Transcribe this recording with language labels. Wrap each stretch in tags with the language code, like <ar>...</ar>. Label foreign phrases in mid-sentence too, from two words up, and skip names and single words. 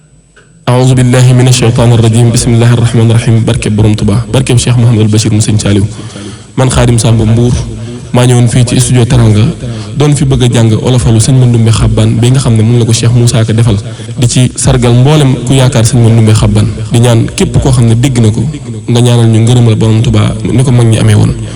<ar>أعوذ بالله من الشيطان الرجيم. بسم الله الرحمن الرحيم.</ar> <wo>Barke Borom Tuba, barke Cheikh Mouhamadou Bachir mu Sëñ Saliou. Man Khadim Samb Mbour, maa ñëwoon fii ci studio Teranga, doon fi bëgg a jàng olofalu Sëñ Mandoumbe Xabbaan bi nga xam ne moom la ko Cheikh Moussa Ka defal, di ci sargal mboolem ku yaakaar Sëñ Mandoumbe Xabbaan. Di ñaan képp koo xam ne dégg na ko, nga ñaanal ñu ngërëmal Borom Tuba ni ko mag ñi amee woon.</wo>